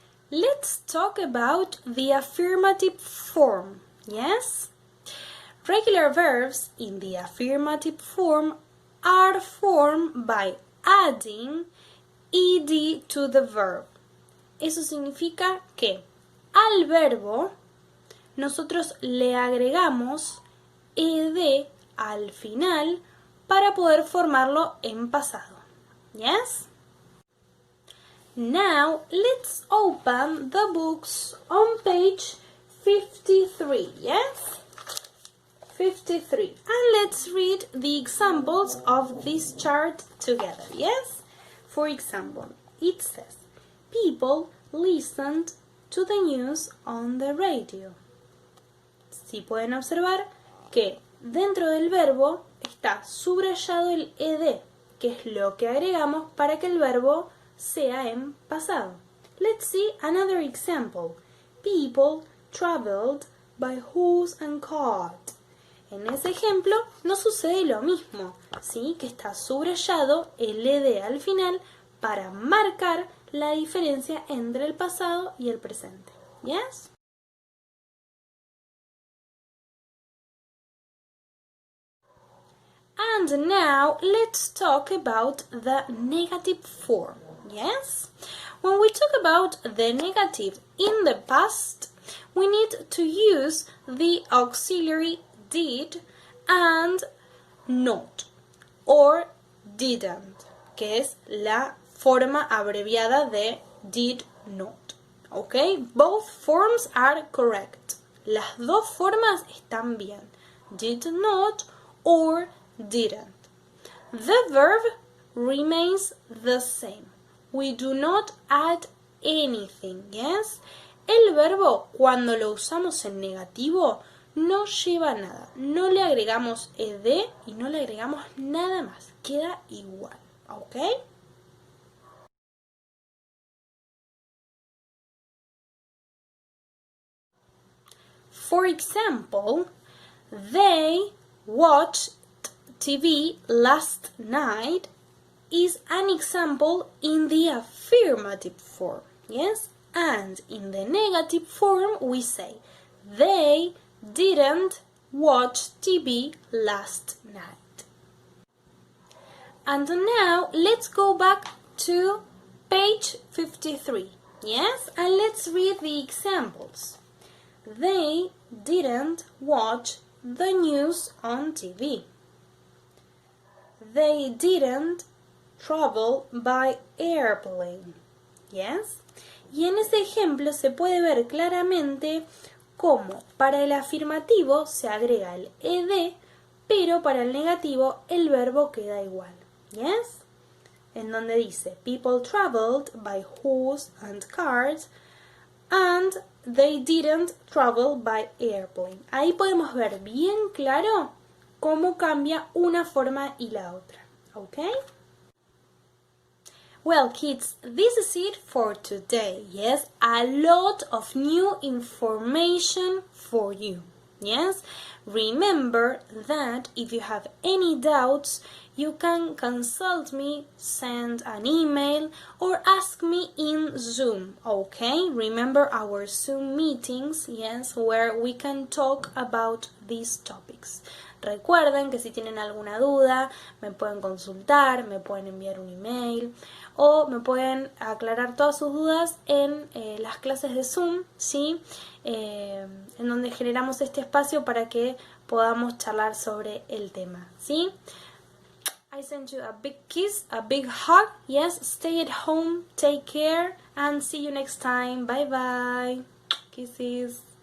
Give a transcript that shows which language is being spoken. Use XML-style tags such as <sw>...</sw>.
<en>Let's talk about the affirmative form, yes? Regular verbs in the affirmative form are formed by adding ed to the verb.</en> <es>Eso significa que al verbo nosotros le agregamos ed al final para poder formarlo en pasado.</es> <en>Yes? Now let's open the books on page 53. Yes? 53. And let's read the examples of this chart together. Yes? For example, it says, people listened to the news on the radio.</en> <es>Sí pueden observar que dentro del verbo está subrayado el ed, que es lo que agregamos para que el verbo sea en pasado.</es> <en>Let's see another example. People traveled by horse and cart.</en> <es>En ese ejemplo no sucede lo mismo, ¿sí? Que está subrayado el ed al final para marcar la diferencia entre el pasado y el presente.</es> <en>Yes? And now let's talk about the negative form. Yes? When we talk about the negative in the past, we need to use the auxiliary did and not, or didn't,</en> <es>que es la forma abreviada de did not.</es> <en>Okay? Both forms are correct.</en> <es>Las dos formas están bien.</es> <en>Did not or didn't. The verb remains the same. We do not add anything, yes?</en> <es>El verbo, cuando lo usamos en negativo, no lleva nada. No le agregamos ed y no le agregamos nada más. Queda igual, ¿ok?</es> <en>For example, they watched TV last night is an example in the affirmative form, yes? And in the negative form we say, they didn't watch TV last night. And now let's go back to page 53, yes? And let's read the examples. They didn't watch the news on TV. They didn't travel by airplane. Yes?</en> <es>Y en ese ejemplo se puede ver claramente cómo para el afirmativo se agrega el ed, pero para el negativo el verbo queda igual.</es> <en>Yes?</en> <es>En donde dice,</es> <en>people traveled by horse and cart and they didn't travel by airplane.</en> <es>Ahí podemos ver bien claro cómo cambia una forma y la otra.</es> <en>Okay? Well, kids, this is it for today. Yes, a lot of new information for you. Yes, remember that if you have any doubts, you can consult me, send an email, or ask me in Zoom. Okay, remember our Zoom meetings, yes, where we can talk about these topics.</en> <es>Recuerden que si tienen alguna duda, me pueden consultar, me pueden enviar un email o me pueden aclarar todas sus dudas en las clases de Zoom, ¿sí? En donde generamos este espacio para que podamos charlar sobre el tema, ¿sí?</es> <en>I send you a big kiss, a big hug. Yes, stay at home, take care, and see you next time. Bye bye. Kisses.</en>